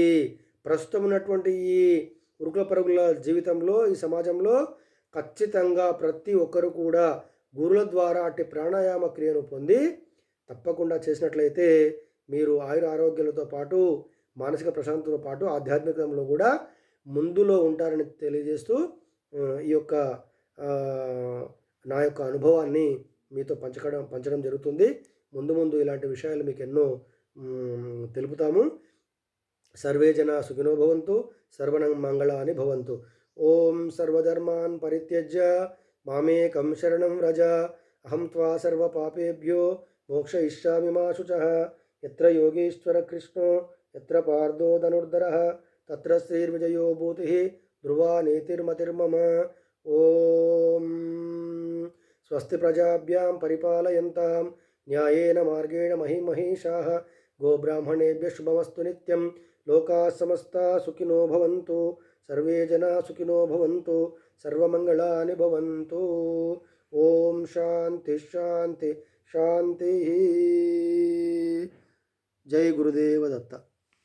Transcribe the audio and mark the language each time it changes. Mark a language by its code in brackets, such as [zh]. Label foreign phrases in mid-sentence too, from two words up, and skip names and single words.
[te] ప్రస్తుతం ఉన్నటువంటి ఈ ఉరుకుల పరుగుల జీవితంలో, ఈ సమాజంలో ఖచ్చితంగా ప్రతి ఒక్కరు కూడా గురువుల ద్వారా అట్టి ప్రాణాయామ క్రియను పొంది తప్పకుండా చేసినట్లయితే మీరు ఆయుర ఆరోగ్యాలతో పాటు, మానసిక ప్రశాంతతో పాటు ఆధ్యాత్మికంలో కూడా ముందులో ఉంటారని తెలియజేస్తూ ఈ యొక్క నా యొక్క అనుభవాన్ని మీతో పంచడం జరుగుతుంది. ముందు ఇలాంటి విషయాలు మీకు ఎన్నో తెలుపుతాము. [sa] సర్వే జనా సుఖినో భవంతు, సర్వనం మంగళాని భవంతు. ఓం సర్వధర్మాన్ పరిత్యజ్య మామేకం శరణం వ్రజ, అహం త్వా సర్వపాపేభ్యో మోక్షయిష్యామి మా శుచః. యత్ర యోగేశ్వర కృష్ణో యత్ర పార్థో ధనుర్ధరః తత్ర శ్రీర్విజయో భూతిః ధ్రువా నీతిర్మతిర్మమ. ఓం స్వస్తి ప్రజాభ్యాం పరిపాలయంతాం న్యాయేన మార్గేణ మహిమహీషాః. గోబ్రాహ్మణేభ్యः శుభమస్తు నిత్యం. లోకాः సమస్తాः సుఖినో భవంతు. సర్వే జనాः సుఖినో భవంతు. సర్వమంగళాని భవంతు. ఓం శాంతి శాంతి శాంతి. జై గురుదేవ దత్త.